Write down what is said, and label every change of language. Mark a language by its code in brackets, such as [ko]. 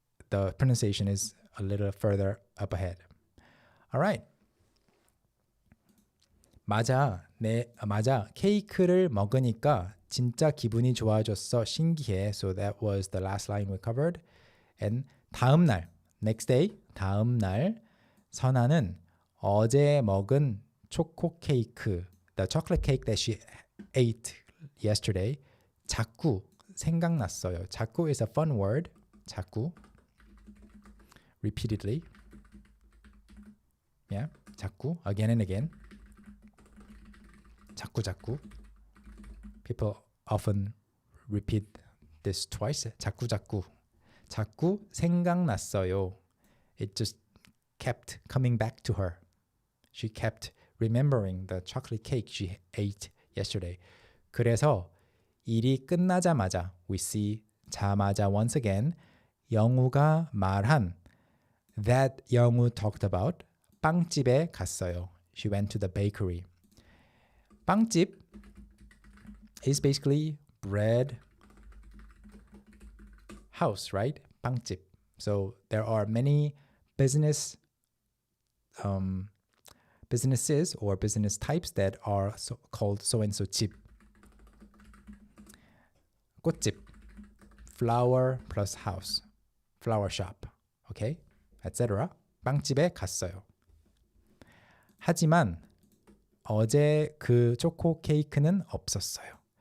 [en] The pronunciation is a little further up ahead. All right. [ko] 맞아. 케이크를 먹으니까 진짜 기분이 좋아졌어. 신기해. [en] So that was the last line we covered. [ko] And 다음 날, [en] next day, [ko] 다음 날 선아는 어제 먹은 초코 케이크, [en] the chocolate cake that she ate yesterday, [ko] 자꾸 생각났어요. [en] 자꾸 is a fun word. 자꾸. Repeatedly. Yeah, 자꾸, again and again. [ko] 자꾸. [en] People often repeat this twice. [ko] 자꾸 생각났어요. [en] It just kept coming back to her. She kept remembering the chocolate cake she ate yesterday. [ko] 그래서 일이 끝나자마자 [en] we see [ko] 자마자 [en] once again [ko] 영우가 말한 that 영우 [en] talked about [ko] 빵집에 갔어요. [en] She went to the bakery. 빵집 is basically bread house, right? [ko] 빵집. [en] So there are many businesses or business types that are called so-and-so 집. 꽃집, flower plus house, flower shop, okay, etc. [ko] 빵집에 갔어요. 하지만 어제 그 초코 케이크는 없었어요.